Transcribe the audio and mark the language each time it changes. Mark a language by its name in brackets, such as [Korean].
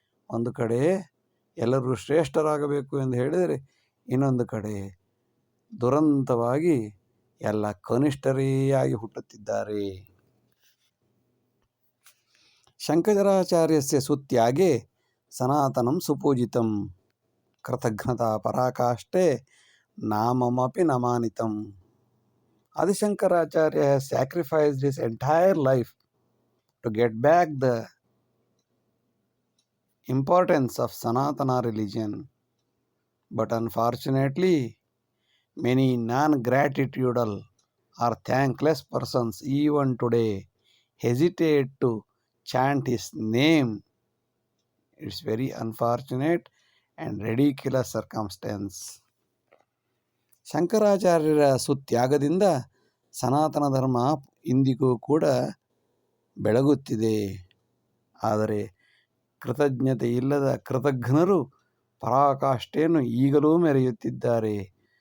[Kannada] ಒಂದು ಕಡೆ ಎಲ್ಲರೂ ಶ್ರೇಷ್ಠರಾಗಬೇಕು ಎಂದು ಹೇಳಿದರೆ, ಇನ್ನೊಂದು ಕಡೆ ದುರಂತವಾಗಿ ಎಲ್ಲ ಕನಿಷ್ಠರೇ ಆಗಿ ಹುಟ್ಟುತ್ತಿದ್ದಾರೆ. [Sanskrit] ಶಂಕರಾಚಾರ್ಯಸ್ಯ ಸುತ್ಯಾಗೆ ಸನಾತನಂ ಸುಪೂಜಿತಂ ಕೃತಘ್ನತಾ ಪರಾಕಾಷ್ಠೆ ನಾಮಮಪಿ ನಮಾನಿತಂ. [English] Adishankaracharya has sacrificed his entire life to get back the importance of Sanatana religion. But unfortunately, many non-gratitudal or thankless persons even today hesitate to chant his name. It's very unfortunate and ridiculous circumstance. [Kannada] ಶಂಕರಾಚಾರ್ಯರ ಸುತ್ಯಾಗದಿಂದ ಸನಾತನ ಧರ್ಮ ಇಂದಿಗೂ ಕೂಡ ಬೆಳಗುತ್ತಿದೆ. ಆದರೆ ಕೃತಜ್ಞತೆ ಇಲ್ಲದ ಕೃತಜ್ಞರು ಪರಾಕಾಷ್ಠೆಯನ್ನು ಈಗಲೂ ಮೆರೆಯುತ್ತಿದ್ದಾರೆ.